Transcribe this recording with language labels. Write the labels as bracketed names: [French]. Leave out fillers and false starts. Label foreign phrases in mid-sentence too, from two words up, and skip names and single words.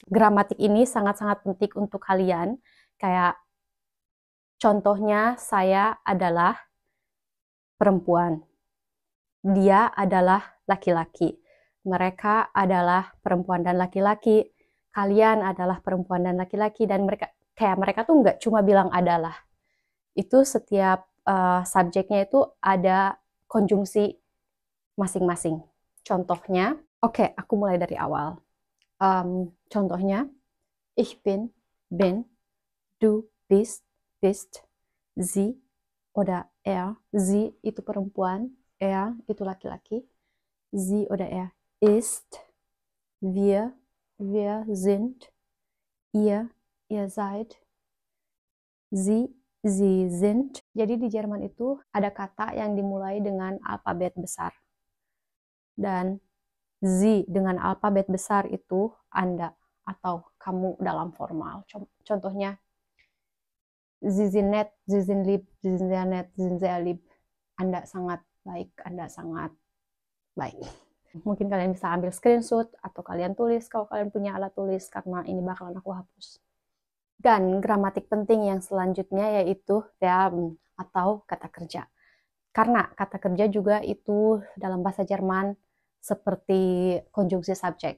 [Indonesian] Gramatik ini sangat-sangat penting untuk kalian. Kayak contohnya, saya adalah perempuan, dia adalah laki-laki, mereka adalah perempuan dan laki-laki, kalian adalah perempuan dan laki-laki. Dan mereka tuh nggak cuma bilang adalah, itu setiap subjeknya itu ada konjungsi masing-masing. Contohnya, oke, aku mulai dari awal. Contohnya, [German] ich bin, du bist, sie oder sie [Indonesian] itu perempuan, itu laki-laki, [German] sie oder ist, wir sind, ihr seid, sie Sie sind. [Indonesian] Jadi di Jerman itu ada kata yang dimulai dengan alfabet besar. Dan Sie dengan alfabet besar itu Anda atau kamu dalam formal. Contohnya, [German] Sie sind nett, Sie sind lieb, Sie sind sehr nett, Sie sind sehr lieb. [Indonesian] Anda sangat baik, Anda sangat baik. Mungkin kalian bisa ambil screenshot atau kalian tulis kalau kalian punya alat tulis, karena ini bakalan aku hapus. Dan gramatik penting yang selanjutnya yaitu Verben atau kata kerja. Karena kata kerja juga itu dalam bahasa Jerman seperti konjungsi subjek.